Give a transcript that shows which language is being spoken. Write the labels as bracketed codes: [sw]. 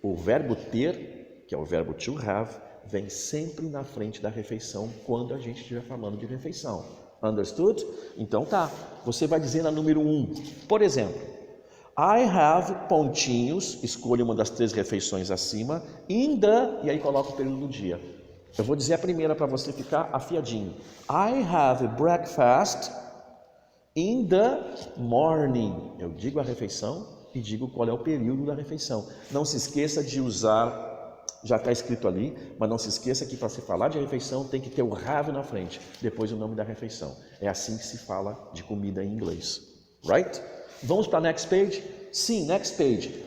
[pt] O verbo ter, que é o verbo to have, vem sempre na frente da refeição quando a gente estiver falando de refeição. Understood? Então tá, você vai dizer na número 1, por exemplo, I have pontinhos, escolha uma das 3 refeições acima, in the, e aí coloca o período do dia. Eu vou dizer a primeira para você ficar afiadinho. [en] I have breakfast in the morning. [pt] Eu digo a refeição e digo qual é o período da refeição. Não se esqueça de usar já está escrito ali, mas não se esqueça que para se falar de refeição tem que ter o have na frente, depois o nome da refeição. É assim que se fala de comida em inglês. Right? Vamos para a next page? Sim, next page.